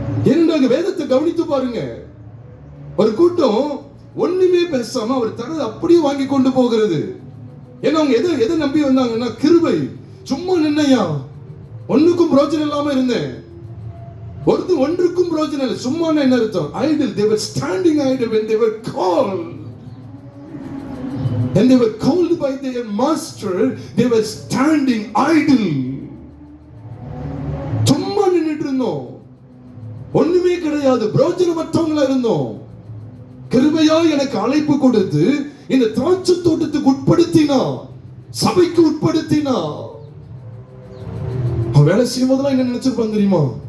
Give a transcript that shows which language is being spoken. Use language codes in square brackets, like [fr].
[ta] இரண்டாக வேதத்தை கவனித்து பாருங்க. ஒரு கூட்டம் ஒண்ணுமே பேசாம அவர் தரது அப்படியே வாங்கி கொண்டு போகிறது. ஏன்னா அவங்க எதை நம்பி வந்தாங்கன்னா கிருபை. சும்மா நின்னையா, ஒண்ணுக்கும் பிரோஜனம் இல்லாம இருந்தேன், ஒன்றுக்கும் பிரோஜனம் இல்லை. சும்மா என்ன அர்த்தம்? idle. [en] They were standing idle when they were called. And they were called by their master. They were standing idle. [ta] சும்மா நின்னுட்டு இருந்தோம், ஒண்ணுமே கிடையாது, பிரோஜனமற்றவங்களா இருந்தோம். கிருபையா எனக்கு அழைப்பு கொடுத்து இந்த திராட்சை தோட்டத்துக்கு உட்படுத்தினா, சபைக்கு உட்படுத்தினா, அவன் வேலை செய்யும் போதெல்லாம் என்ன நினைச்சிருப்பான் தெரியுமா?